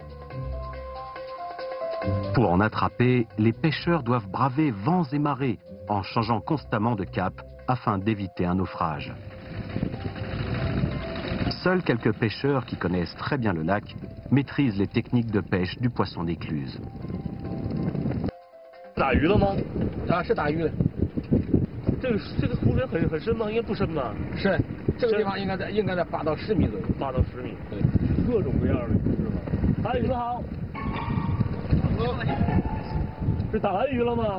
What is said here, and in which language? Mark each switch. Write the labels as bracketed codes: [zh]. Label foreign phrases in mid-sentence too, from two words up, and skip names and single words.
[fr] Pour en attraper, les pêcheurs doivent braver vents et marées en changeant constamment de cap afin d'éviter un naufrage. Seuls quelques pêcheurs qui connaissent très bien le lac maîtrisent les techniques de pêche du poisson d'écluse. [zh] 打鱼了吗？啊，是打鱼的，这个湖水很深吗？应该不深吧？是这个地方应该在8到10米左右。 8到10米。对，各种各样的鱼是吧？打鱼好。是打完鱼了吗？